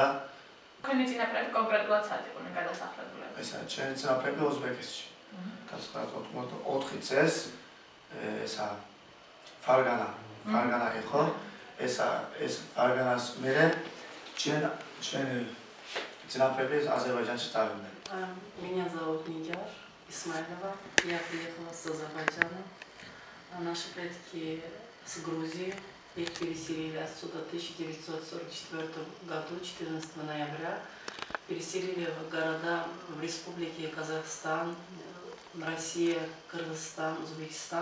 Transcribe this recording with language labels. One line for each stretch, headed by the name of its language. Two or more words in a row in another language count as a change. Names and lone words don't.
Georgian: თქვენი წინაპრები კონკრეტულად სად იყვნენ გადასახლებულები? ესა ჩვენი წინაპრები ოზბეკეთში. 1984 წელს ესა ფარგანა იყო. ეს ფარგანას მერე ჩვენი წინაპრები აზერბაიჯანში წავიდნენ.
Russian: Меня зовут Нидяр Исмаилова. Я приехала с Азербайджана. Наши предки с Грузии. Их переселили отсюда в 1944 году, 14 ноября. Переселили в города в республике Казахстан, Россия, Кыргызстан, Узбекистан.